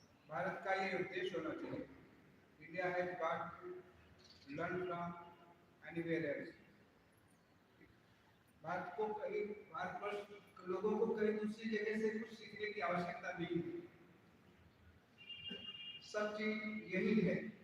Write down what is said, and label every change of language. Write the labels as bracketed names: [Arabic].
[Hindi] भारत का ये उद्देश्य होना चाहिए. [English] India has got to learn from anywhere else. [Hindi] Bharat को कहीं भारतवर्ष लोगों को कहीं दूसरी जगह से कुछ सीखने की आवश्यकता नहीं है. सब चीज यही है.